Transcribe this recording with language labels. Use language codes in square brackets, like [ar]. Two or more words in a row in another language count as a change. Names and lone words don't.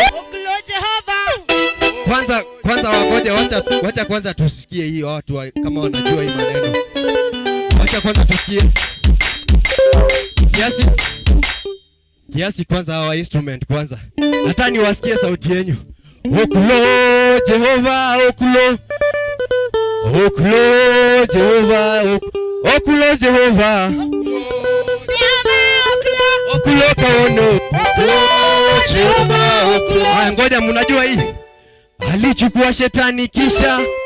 [sw] Uklo Jehova. Kwanza, kwanza wagoje, wacha, wacha kwanza tusikie hii watu wa, kama wanajua hii maneno. Wacha kwanza tusikie. Kiasi. Kiasi kwanza hawa instrument kwanza. Nataka niwasikie sauti yenu. Okulo, Jehova, okulo. Okulo, Jehova, ok-, okulo, Jehova. Okulo kaono. Okulo, Jehova, okulo. Haya, ngoja, mnajua hii? Alichukua shetani kisha